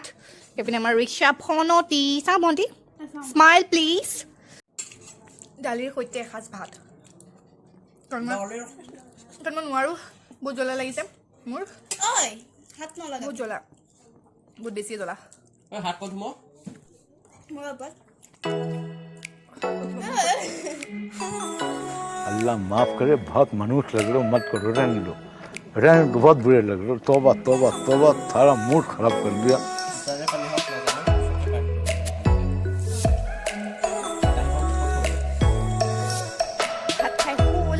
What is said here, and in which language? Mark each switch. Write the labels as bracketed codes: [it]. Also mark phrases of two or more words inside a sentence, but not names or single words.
[as] এইপিনে আমাৰ ৰিক্সা ফনতি চাওঁ ভণ্টি [en] smile please. [as] দালিৰ সৈতে এসাঁজ ভাত কাৰণ মই নোৱাৰোঁ। বহুত জ্বলা লাগিছে মোৰ। বহুত জ্বলা, বহুত বেছিয়ে জ্বলা। [hi] अल्लाह माफ करे, बहुत मनुष्य लग रहे हो, मत करो, रहने दो बहुत बुरे लग रहे हो। तौबा तौबा तौबा, सारा मूड खराब कर दिया। [as] ভাত খাই হ'ল।